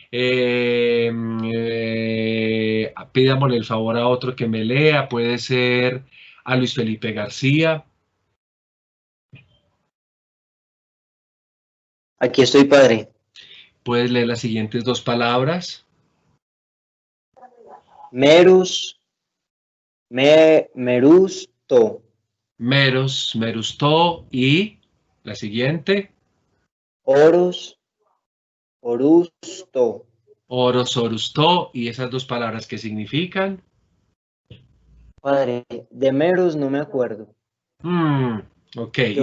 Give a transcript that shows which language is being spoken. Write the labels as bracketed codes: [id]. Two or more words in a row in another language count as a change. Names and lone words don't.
[es] Pidámosle el favor a otro que me lea, puede ser a Luis Felipe García. Aquí estoy, padre. ¿Puedes leer las siguientes dos palabras? Merus, merusto. Merusto y la siguiente. Orusto. Orusto y esas dos palabras ¿qué significan? Padre, de Merus no me acuerdo. Ok, Yo